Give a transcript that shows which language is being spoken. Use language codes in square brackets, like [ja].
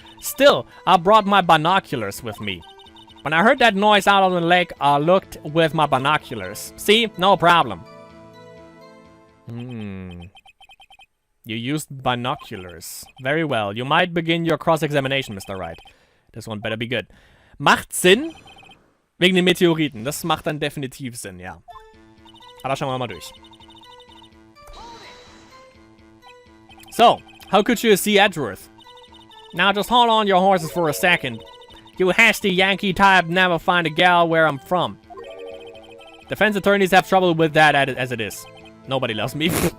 [en] Still, I brought my binoculars with me. When I heard that noise out on the lake, I looked with my binoculars. See? No problem. You used binoculars. Very well. You might begin your cross-examination, Mr. Wright. This one better be good. [de] Macht Sinn? Wegen den Meteoriten. Das macht dann definitiv Sinn, ja. Aber schauen wir mal durch. [en] So, how could you see Edgeworth? Now just hold on your horses for a second. You hasty Yankee type never find a gal where I'm from. Defense attorneys have trouble with that as it is. Nobody loves me.